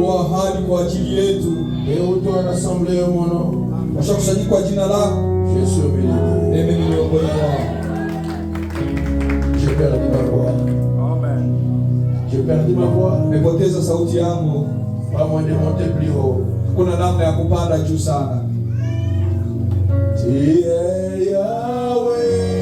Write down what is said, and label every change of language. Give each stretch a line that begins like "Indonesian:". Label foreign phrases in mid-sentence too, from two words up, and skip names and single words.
Swahili: kwa ahadi kwa ajili yetu.
French: Et où toi rassemblé au mon nom,
Swahili: Washakusanyika kwa jina lako.
French: je suis au milieu d'eux.
Swahili: Mimi ni miongoni mwao.
French: J'ai perdu ma voix. J'ai perdu ma voix.
Swahili: Nimepoteza sauti yangu.
French: Pas moyen de monter plus haut.
Swahili: Kuna namna ya kupanda juu sana.
French: Tu es Yahweh.